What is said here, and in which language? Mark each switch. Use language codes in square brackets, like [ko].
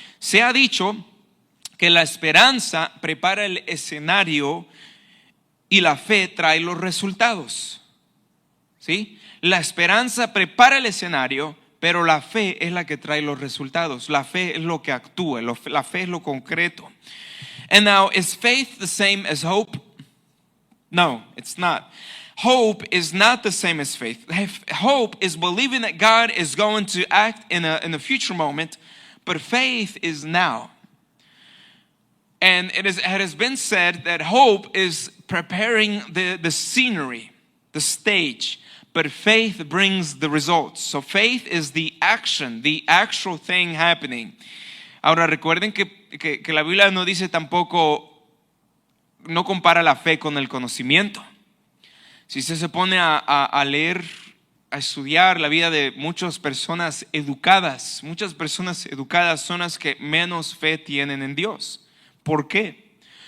[es] Se ha dicho que la esperanza prepara el escenario y la fe trae los resultados. ¿Sí? La esperanza prepara el escenario, pero la fe es la que trae los resultados. La fe es lo que actúa, la fe es lo concreto. [en] And now, is faith the same as hope? No, it's not. Hope is not the same as faith. Hope is believing that God is going to act in a future moment, but faith is now. And it has been said that hope is preparing the scenery, the stage, but faith brings the results. So faith is the action, the actual thing happening. [es] Ahora recuerden que la Biblia no dice tampoco, no compara la fe con el conocimiento. Si usted se pone a leer, a estudiar la vida de muchas personas educadas son las que menos fe tienen en Dios. ¿Por qué?